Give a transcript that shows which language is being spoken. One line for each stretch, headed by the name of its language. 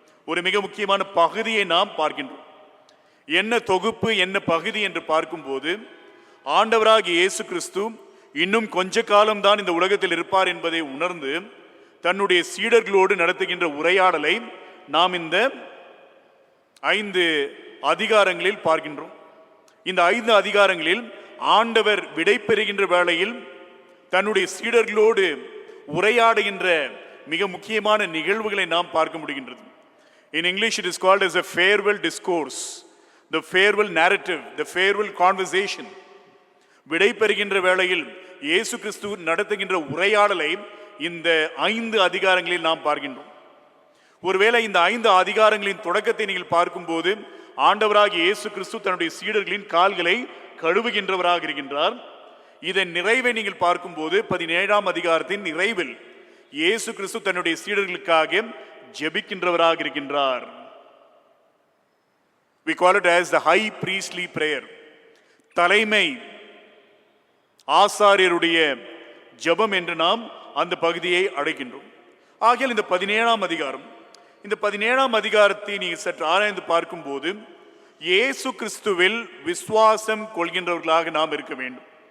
Tamil: ஒரு மிக முக்கியமான பகுதியை நாம் பார்க்கின்றோம். என்ன தொகுப்பு, என்ன பகுதி என்று பார்க்கும்போது, ஆண்டவராகிய இயேசு கிறிஸ்து இன்னும் கொஞ்ச காலம்தான் இந்த உலகத்தில் இருப்பார் என்பதை உணர்ந்து தன்னுடைய சீடர்களோடு நடத்துகின்ற உரையாடலை நாம் இந்த 5 அதிகாரங்களில் பார்க்கின்றோம். இந்த 5 அதிகாரங்களில் ஆண்டவர் விடை பெறுகின்ற வேளையில் தன்னுடைய சீடர்களோடு உரையாடுகின்ற மிக முக்கியமான நிகழ்வுகளை நாம் பார்க்க முடிகின்றது.
English: In English it is called as a farewell discourse, the farewell narrative, the farewell conversation.
Tamil: விடை பெறுகின்ற வேளையில் இயேசு கிறிஸ்து நடத்துகின்ற உரையாடலை இந்த 5 அதிகாரங்களில் நாம் பார்க்கின்றோம். ஒருவேளை இந்த 5 அதிகாரங்களின் தொடக்கத்தை நீங்கள் பார்க்கும்போது, ஆண்டவராகிய இயேசு கிறிஸ்து தன்னுடைய சீடர்களின் கால்களை கழுவுகின்றவராக இருக்கின்றார். இதன் நிறைவை நீங்கள் பார்க்கும்போது 17ஆம் அதிகாரத்தின் நிறைவில் இயேசு கிறிஸ்து தன்னுடைய சீடர்களுக்காக ஜெபிக்கின்றவராக இருக்கின்றார்.
English: We call it as the high priestly prayer.
Tamil: தலைமை ஆசாரியருடைய ஜெபம் என்று நாம் அந்த பகுதியை அழைக்கின்றோம். ஆகையால் இந்த 17ஆம் அதிகாரம், இந்த 17ஆம் அதிகாரத்தை நீங்கள் சற்று ஆராய்ந்து பார்க்கும்போது, இயேசு கிறிஸ்துவில் விசுவாசம் கொள்கின்றவர்களாக நாம் இருக்க வேண்டும்.